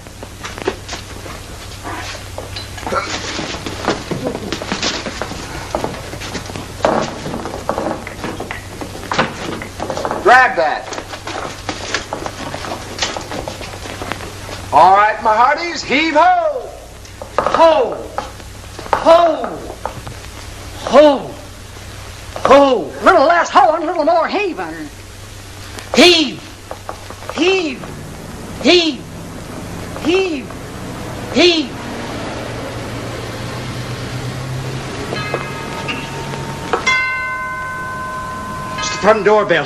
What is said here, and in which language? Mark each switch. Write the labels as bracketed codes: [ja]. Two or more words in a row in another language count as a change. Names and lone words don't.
[en] Grab that. All right, my hearties, heave ho! Ho! Ho! Ho! Ho! A little less hoeing, a little more heaving. Heave! Heave! Heave! Heave! Heave! It's the front doorbell.